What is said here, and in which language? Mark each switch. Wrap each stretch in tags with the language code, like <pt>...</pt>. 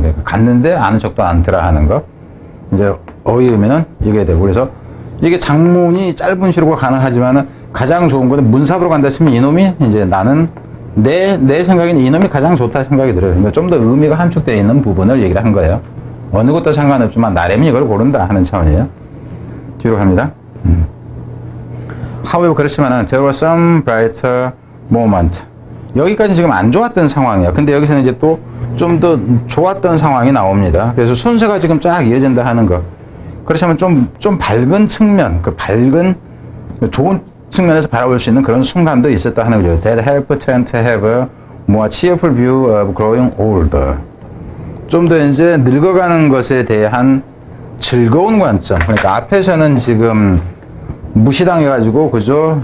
<ko>그러니까 갔는데 아는 척도 않더라 하는 거. 이제 어휘 의미는 이게 되고 그래서 이게 장문이 짧은 시로가 가능하지만은 가장 좋은 거는 문삽으로 간다 치면 이놈이 이제 나는 내 생각에는 이놈이 가장 좋다 생각이 들어요. 그러니까 좀 더 의미가 함축되어 있는 부분을 얘기를 한 거예요. 어느 것도 상관없지만 나름이 이걸 고른다 하는 차원이에요. 뒤로 갑니다.</ko> <en>However</en> <ko>그렇지만은</ko> <en>there was some brighter moment.</en> <ko>여기까지 지금 안 좋았던 상황이에요. 근데 여기서는 이제 또 좀 더 좋았던 상황이 나옵니다. 그래서 순서가 지금 쫙 이어진다 하는 거. 그렇지만 좀 밝은 측면, 그 밝은 좋은 측면에서 바라볼 수 있는 그런 순간도 있었다 하는 거죠.</ko> <en>That helped Trent to have a more cheerful view of growing older.</en> <ko>좀 더 이제 늙어가는 것에 대한 즐거운 관점. 그러니까 앞에서는 지금 무시당해가지고 그죠?</ko>